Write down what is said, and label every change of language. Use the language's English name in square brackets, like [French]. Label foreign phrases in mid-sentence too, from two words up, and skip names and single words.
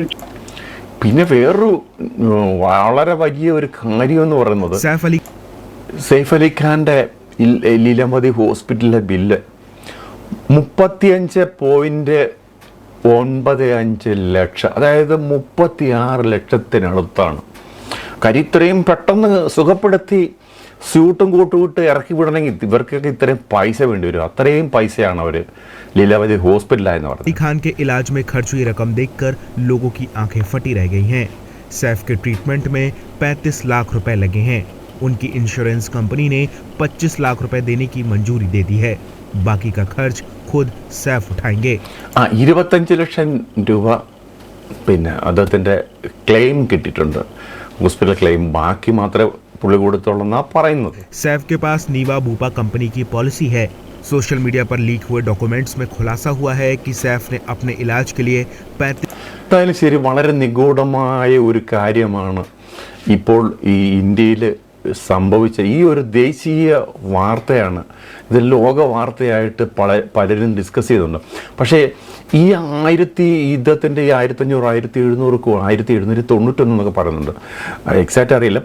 [Malayalam] പിന്നെ വേറൊരു വളരെ വലിയ ഒരു കാര്യം എന്ന് പറയുന്നത് സെയ്ഫ് അലി ഖാന്റെ ലീലാവതി ഹോസ്പിറ്റലിലെ ബില്ല് 35.95 ലക്ഷം, അതായത് 36 ലക്ഷത്തിനടുത്താണ്. കാര്യം ഇത്രയും പെട്ടെന്ന് സുഖപ്പെടുത്തി സ്യൂട്ടും കൂട്ടുവിട്ട് ഇറക്കി വിടണമെങ്കിൽ ഇവർക്കൊക്കെ ഇത്രയും പൈസ വേണ്ടി വരും. അത്രയും പൈസയാണ് അവർ [Hindi] लीलावती हॉस्पिटल आए अली खान के इलाज में खर्च हुई रकम देखकर लोगों की आंखें फटी रह गई हैं। सैफ के ट्रीटमेंट में 35 लाख रुपए लगे हैं। उनकी इंश्योरेंस कंपनी ने 25 लाख रुपए देने की मंजूरी दे दी है। बाकी का खर्च खुद सैफ उठाएंगे। [Malayalam] 25 ലക്ഷം രൂപ പിന്നെ അദ്ദേഹത്തിൻ്റെ ക്ലെയിം കിട്ടിയിട്ടുണ്ട്, [English] hospital claim. [Malayalam] ബാക്കി മാത്രമേ പുള്ളി കൊടുത്തോളെന്നാ പറയുന്നത്. [Hindi] सैफ के पास नीवा बूपा कंपनी की पॉलिसी है। [English] social media [Hindi] पर लीक हुए डॉक्यूमेंट्स में खुलासा हुआ है कि सैफ ने अपने इलाज के लिए [Malayalam] 35 ശരി, വളരെ നിഗൂഢമായ ഒരു കാര്യമാണ് ഇപ്പോൾ ഈ ഇന്ത്യയിൽ സംഭവിച്ച ഈ ഒരു ദേശീയ വാർത്തയാണ്. ഇത് ലോക വാർത്തയായിട്ട് പലരും ഡിസ്കസ് ചെയ്തിട്ടുണ്ട്. പക്ഷേ ഈ 1500 1791 എന്നൊക്കെ പറയുന്നുണ്ട്, എക്സാക്റ്റ് അറിയില്ല.